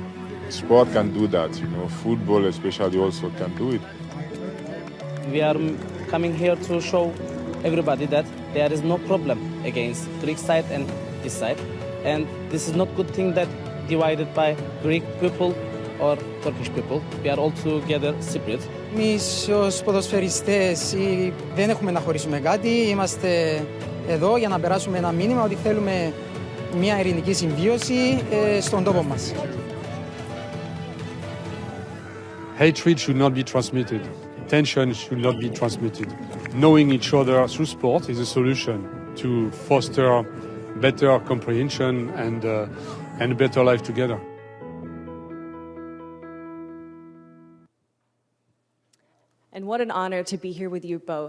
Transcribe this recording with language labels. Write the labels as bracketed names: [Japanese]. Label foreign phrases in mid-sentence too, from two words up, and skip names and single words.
[English] Sport can do that, football especially also can do it. We are coming here to show everybody that there is no problem against Greek side and this side, and this is not good thing that divided by Greek people or Turkish people. We are all together separate. [Greek] Εμείς ως ποδοσφαιριστές δεν έχουμε να χωρίσουμε κάτι. Είμαστε εδώ για να περάσουμε ένα μήνυμα ότι θέλουμε μια ειρηνική συμβίωση στον τόπο μας. [English] Hatred should not be transmitted. Tension should not be transmitted. Knowing each other through sport is a solution to foster better comprehension and a better life together. And what an honor to be here with you both.